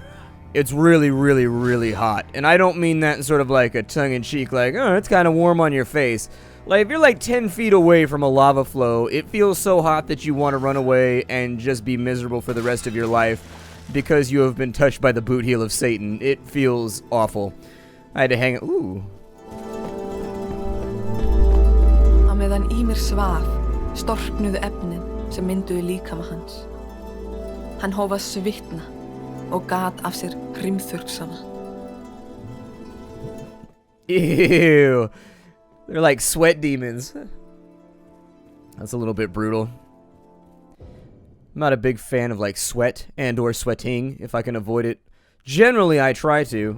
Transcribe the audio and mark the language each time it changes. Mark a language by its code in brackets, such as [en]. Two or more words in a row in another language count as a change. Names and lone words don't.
[en] It's really, really, really hot. And I don't mean that in sort of like a tongue-in-cheek, like, oh, it's kind of warm on your face. Like, if you're like 10 feet away from a lava flow, it feels so hot that you want to run away and just be miserable for the rest of your life because you have been touched by the boot heel of Satan. It feels awful. I had to hang... Ooh. [is] Á meðan Ýmir svaf, storknuðu efnin sem mynduðu líkama hans. Hann hóf að svitna og gat af sér hrimþurrksana. Ew. [en] They're like sweat demons. That's a little bit brutal. I'm not a big fan of like sweat and or sweating if I can avoid it. Generally, I try to.